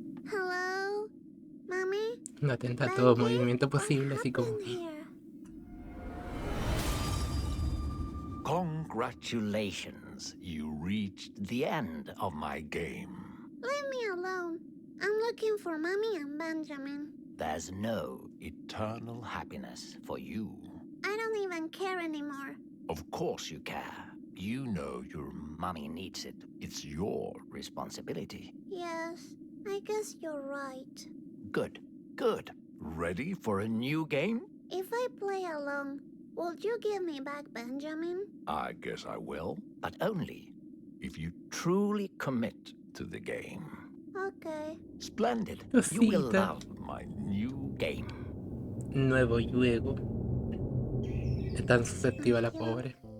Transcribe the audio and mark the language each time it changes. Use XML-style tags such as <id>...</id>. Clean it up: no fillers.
<en>Hello? Mommy?</en> <es>No atenta a todo movimiento posible, así como...</es> <en>Congratulations, you reached the end of my game. Leave me alone. I'm looking for Mommy and Benjamin. There's no eternal happiness for you. I don't even care anymore. Of course you care. You know your mommy needs it. It's your responsibility. Yes, I guess you're right. Good, good. Ready for a new game? If I play along, would you give me back Benjamin? I guess I will, but only if you truly commit to the game. Okay. Splendid.</en> <es>Cosita.</es> <en>You will love my new game.</en> <es>Nuevo juego. Es tan susceptible la pobre.</es>